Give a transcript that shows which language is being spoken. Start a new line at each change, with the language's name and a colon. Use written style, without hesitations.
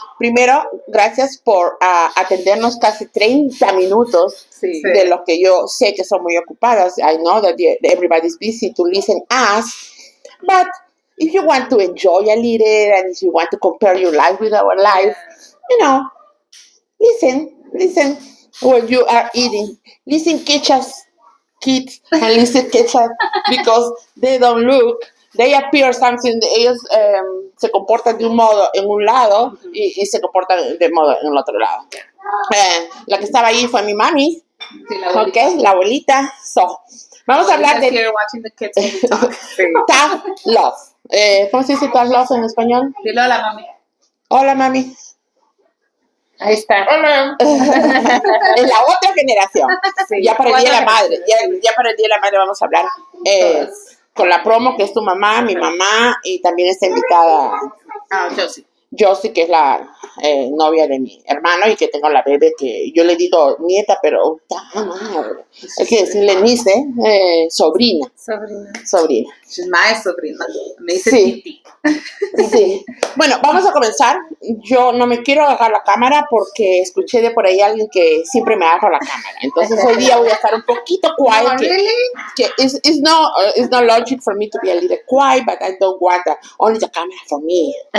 Spanish: Primero, gracias por atendernos casi 30 minutos de lo que yo sé que son muy ocupadas.
English: I know that everybody's busy to listen us, but if you want to enjoy a little and if you want to compare your life with our life, listen when you are eating. Listen Keisha's kids and listen Keisha because they don't look. They appear something,
Spanish: ellos se comportan de un modo en un lado y se comportan de modo en el otro lado. La que estaba ahí fue mi mami, sí, la abuelita. So, vamos a hablar de
English: watching the kids when we talk. tough love.
Spanish: ¿Cómo se dice tough love en español? Dile hola, mami. Hola, mami. Ahí está. Hola. En la otra generación. Sí. Ya para el Día de la Madre. Ya para el Día de la Madre vamos a hablar. Con la promo, que es tu mamá, mi mamá, y también está invitada Josie, que es la novia de mi hermano, y que tengo la bebé, que yo le digo nieta, pero madre. Hay que decirle niece, sobrina.
English: She's my
Spanish: sobrina. Me dice Titi. Sí. Bueno, vamos a comenzar. Yo no me quiero agarrar la cámara porque escuché de por ahí a alguien que siempre me agarra la cámara. Entonces hoy día voy a estar un poquito quiet.
English: It's not logic for me to be a little quiet, but I don't want only the camera for me.